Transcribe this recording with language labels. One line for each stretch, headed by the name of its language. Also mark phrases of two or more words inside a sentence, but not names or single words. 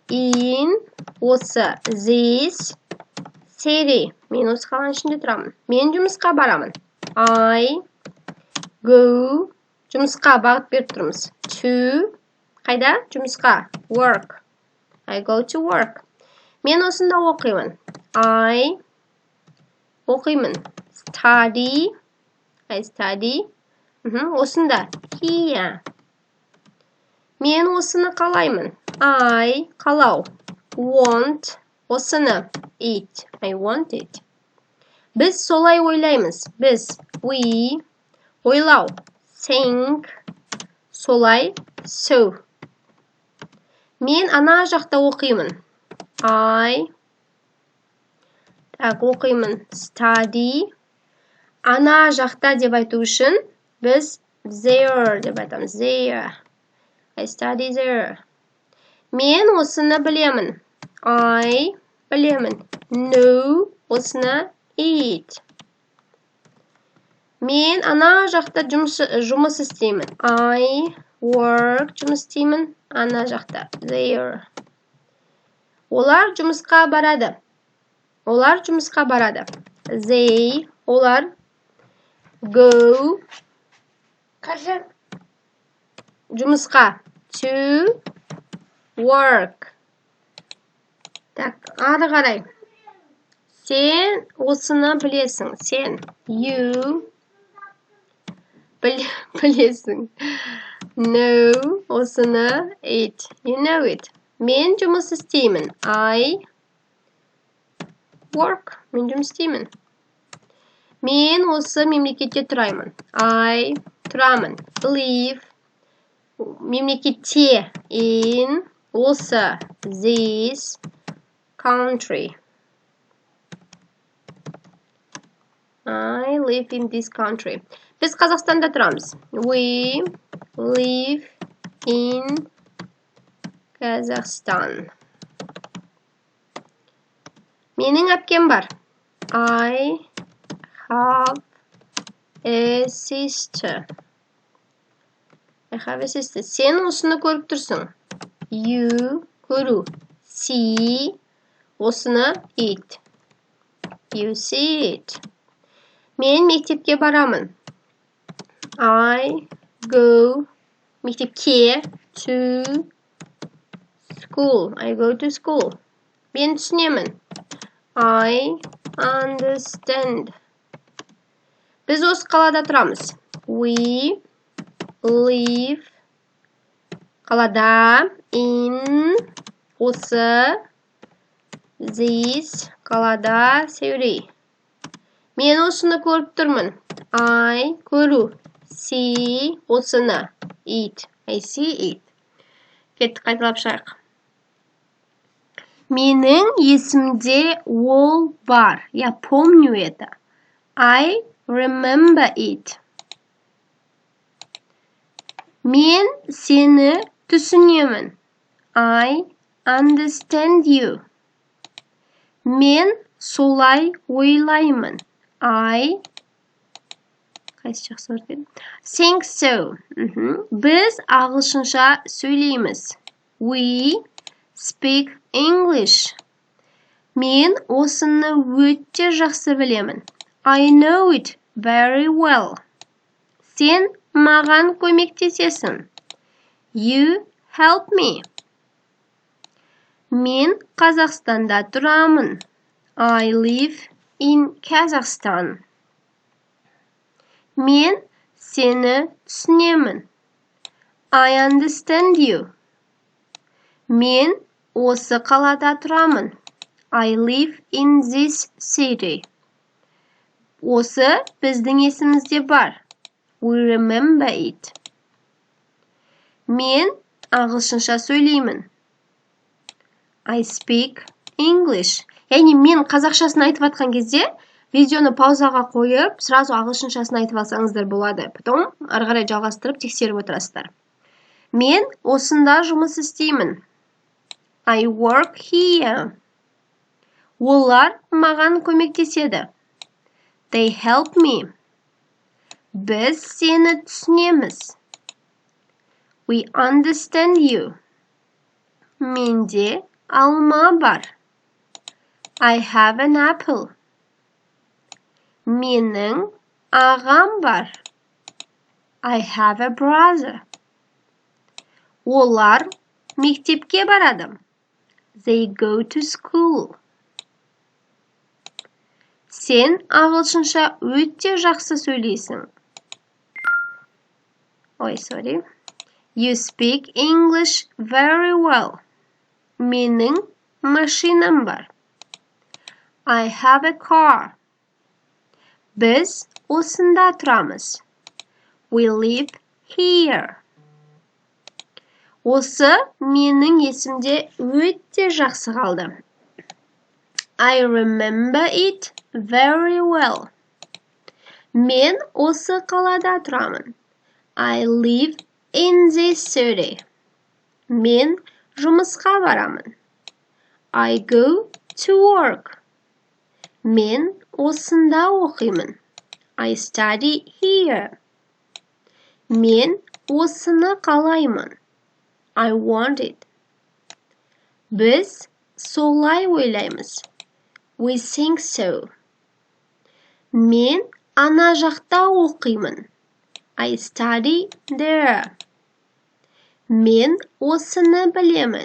Kazakh: In осы.
English: This city.
Kazakh: Мен осы қаланың ішінде тұрамын. Мен жұмысқа барамын.
English: I go.
Kazakh: Жұмысқа бағыт беріп тұрмыз. To. Қайда? Жұмысқа.
English: Work. I go to work.
Kazakh: Мен осында оқимын. I оқимын.
English: Study. I study.
Kazakh: Осында. Here. Мен осыны қалаймын. I қалау. Want. Осыны.
English: It. I want it.
Kazakh: Біз солай ойлаймыз. Біз. We. Ойлау. Think. Солай. So. Мен ана жақта оқимын. I. Так, оқимын. Study. Ана жақта деп айту үшін біз there деп айтамыз.
English: There. I study there.
Kazakh: Мен осыны білемін. I білемін. Know. Осыны it. Мен ана жақта жұмыс істеймін.
English: I work.
Kazakh: Жұмыс істеймін. Ана жақта. There. Олар жұмысқа барады. Олар жұмысқа барады. They. Олар go. Қажы. Жұмысқа.
English: To work.
Kazakh: Так, ары қарай. Сен осыны білесің. Сен. You. Білесің. No. Осыны.
English: It. You know it.
Kazakh: Мен жұмыс істеймін.
English: I work.
Kazakh: Мен жұмыс істеймін. Мен осы мемлекетте тұраймын.
English: I тұрамын. Live. Мемлекетте. In.
Kazakh: Осы.
English: This country. I live in this country.
Kazakh: Біз Қазақстанда тұрамыз.
English: We live in Kazakhstan.
Kazakh: Менің әпкем бар.
English: I have a sister. I have a sister.
Kazakh: Сен осыны көріп тұрсың.
English: You көру. See. Осыны it. You see it.
Kazakh: Мен мектепке барамын.
English: I go. Мектепке. To school. I go to school.
Kazakh: Мен түсінемін.
English: I understand.
Kazakh: Біз осы қалада тұрамыз.
English: We live.
Kazakh: Қалада. In. Осы. This. Қалада. City. Мен осыны көріп тұрмын. I. Көру. See. Осыны.
English: It. I see it.
Kazakh: Кеттік, қайталап шайық. Менің есімде ол бар.
Russian: Я помню это.
English: I remember it.
Kazakh: Мен сені түсінемін.
English: I understand you.
Kazakh: Мен солай ойлаймын. I Қайсы жақсы орын?
English: Think so.
Kazakh: Біз ағылшынша сөйлейміз.
English: We speak English.
Kazakh: Мен осыны өте жақсы білемін.
English: I know it very well.
Kazakh: Сен маған көмектесесің.
English: You help me.
Kazakh: Мен Қазақстанда тұрамын.
English: I live in Kazakhstan.
Kazakh: Мен сені түсінемін.
English: I understand you.
Kazakh: Мен осы қалада тұрамын.
English: I live in this city.
Kazakh: Осы біздің есімізде бар.
English: We remember it.
Kazakh: Мен ағылшынша сөйлеймін.
English: I speak English.
Kazakh: Яғни мен қазақшасын айтып атқан кезде, видеоны паузаға қойып, сразу ағылшыншасын айтып алсаңыздар болады. Потом ары қарай жалғастырып тексеріп отырасыздар. Мен осында жұмыс істеймін.
English: I work here.
Kazakh: Олар маған көмектеседі.
English: They help me.
Kazakh: Біз сені түсінеміз.
English: We understand you.
Kazakh: Менде алма бар.
English: I have an apple.
Kazakh: Менің ағам бар.
English: I have a brother.
Kazakh: Олар мектепке барады.
English: They go to school.
Kazakh: Сен ағылшынша өте жақсы сөйлейсің.
English: Sorry. You speak English very well.
Kazakh: Менің машинам бар.
English: I have a car.
Kazakh: Біз осында тұрамыз.
English: We live here.
Kazakh: Осы менің есімде өте жақсы қалды.
English: I remember it very well.
Kazakh: Мен осы қалада тұрамын.
English: I live in this city.
Kazakh: Мен жұмысқа барамын.
English: I go to work.
Kazakh: Мен осында оқимын.
English: I study here.
Kazakh: Мен осыны қалаймын.
English: I want it.
Kazakh: Біз солай ойлаймыз.
English: We think so.
Kazakh: Мен ана жақта оқимын.
English: I study there.
Kazakh: Мен осыны білемін.